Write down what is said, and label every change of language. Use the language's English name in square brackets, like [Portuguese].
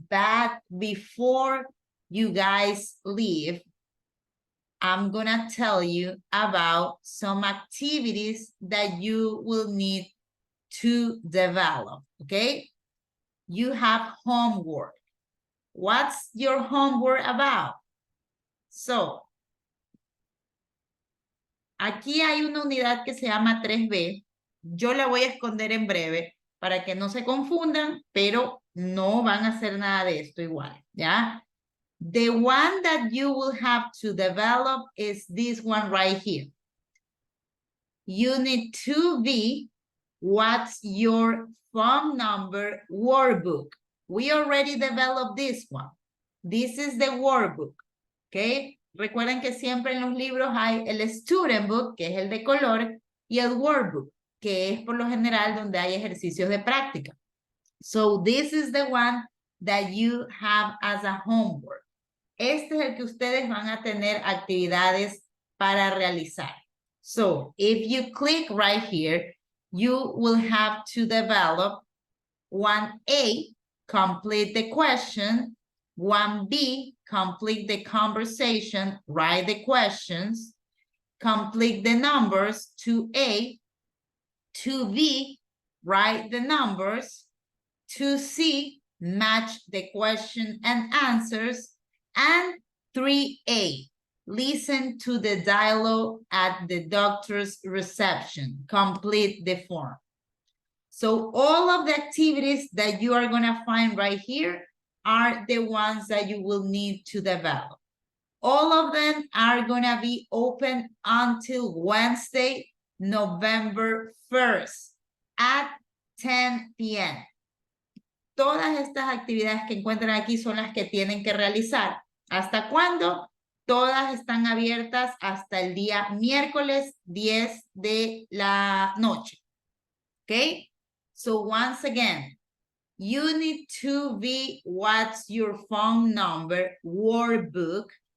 [English] But before you guys leave, I'm gonna tell you about some activities that you will need to develop, okay? You have homework. What's your homework about? [Spanish] So, aquí hay una unidad que se llama 3B. Yo la voy a esconder en breve para que no se confundan, pero no van a hacer nada de esto igual, ¿ya? [English] The one that you will have to develop is this one right here. Unit 2B, what's your phone number workbook? We already developed this one. This is the workbook, okay? [Spanish] Recuerden que siempre en los libros hay el student book, que es el de color, y el workbook, que es por lo general donde hay ejercicios de práctica. [English] So this is the one that you have as a homework. [Spanish] Este es el que ustedes van a tener actividades para realizar. [English] So if you click right here, you will have to develop 1A, complete the question, 1B, complete the conversation, write the questions, complete the numbers, 2A, 2B, write the numbers, 2C, match the question and answers, and 3A, listen to the dialogue at the doctor's reception, complete the form. So all of the activities that you are gonna find right here are the ones that you will need to develop. All of them are gonna be open until Wednesday, November 1st at 10 p.m. [Spanish] Todas estas actividades que encuentran aquí son las que tienen que realizar. ¿Hasta cuándo? Todas están abiertas hasta el día miércoles 10 de la noche. ¿Ok? [English] So once again, Unit 2B, what's your phone number workbook?